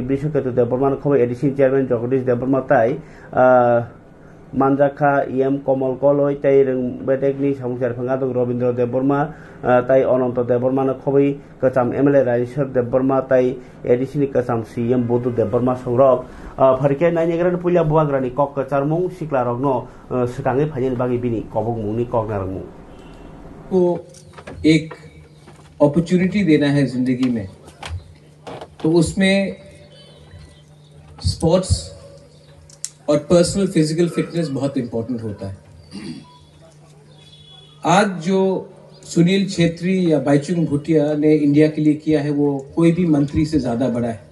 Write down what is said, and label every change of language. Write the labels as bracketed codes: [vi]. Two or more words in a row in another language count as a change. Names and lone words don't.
[trp] विश्वकेतु देबबर्मा खबर एडिशन चेयरमैन जगदीश देबबर्मा ताई मानजाखा EM कमल कलय ताई बेटेकनि सामुचार फंगादों रविंद्र देबबर्मा ताई अनंत देबबर्मा खबै कचाम MLA राजेश्वर देबबर्मा ताई एडिशन कचाम CM बुदु देबबर्मा संरक फरके नायनिग्रान पुलिया बुआग्रानि कक कचारमुं सिक्ला रगनो सकाङै फायनि बागै बिनि कबक मुंनि कगनारमुं [hi] को एक अपॉर्चुनिटी देना है जिंदगी में तो उसमें स्पोर्ट्स और [en] personal physical fitness [hi] बहुत इंपॉर्टेंट होता है। आज जो सुनील छेत्री या बाईचुंग भूटिया ने इंडिया के लिए किया है वो कोई भी मंत्री से ज्यादा बड़ा है।